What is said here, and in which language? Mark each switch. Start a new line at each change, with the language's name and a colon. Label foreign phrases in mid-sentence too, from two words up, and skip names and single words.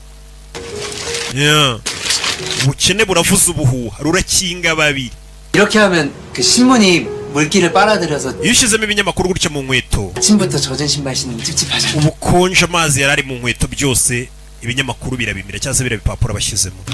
Kinyarwanda: ubukene buravuza ubuhuha rurakinga babiri.
Korean: 이렇게 하면 그 신문이 물기를 빨아들여서
Kinyarwanda: iyo ushyizemo ibinyamakuru gutya mu nkweto
Korean: 아침부터 젖은 신발 신으면 찝찝하잖아.
Kinyarwanda: ubukonje amazi yari ari mu nkweto byose ibinyamakuru birabimira cyangwa se birabipapuro bashyizemo.